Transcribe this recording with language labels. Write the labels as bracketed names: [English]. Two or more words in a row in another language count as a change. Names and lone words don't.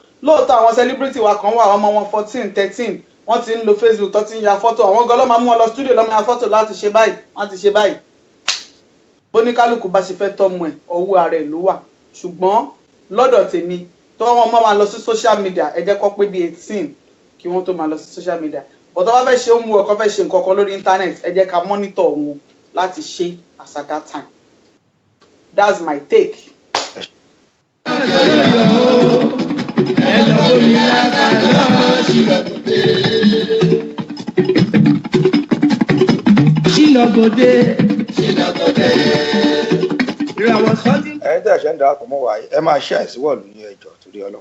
[Yoruba] Lóòótọ́ àwọn celebrity wa kan wà ọmọ wọn 14, 13 wọ́n ti ń lo Facebook tó ti ń ya fọ́tò àwọn gan ló máa mú wọn lọ studio lọ́mọ ya fọ́tò láti ṣe báyìí wọ́n ti ṣe báyìí. Bóníkálùkù bá ṣe fẹ́ tọ́mọ ẹ̀ ọwọ́ ara ẹ̀ ló wà ṣùgbọ́n lọ́dọ̀ tèmi tó wọ́n máa lọ sí [English] social media [Yoruba] ẹ jẹ́ kó pé di 18 kí wọ́n tó máa lọ sí [English] social media. [Yoruba] But tó bá fẹ́ ṣe ohun ọkọ̀ fẹ́ ṣe nǹkan kan lórí internet ẹ jẹ́ ká monitor wọn láti ṣe [English] as at that time. That's my take. [Yoruba] Ẹ̀yin tẹ́ ṣe ń darapọ̀ mọ́ wa ẹ máa ṣe àìsíwọ̀lù ní ẹjọ́ torí Ọlọ́run.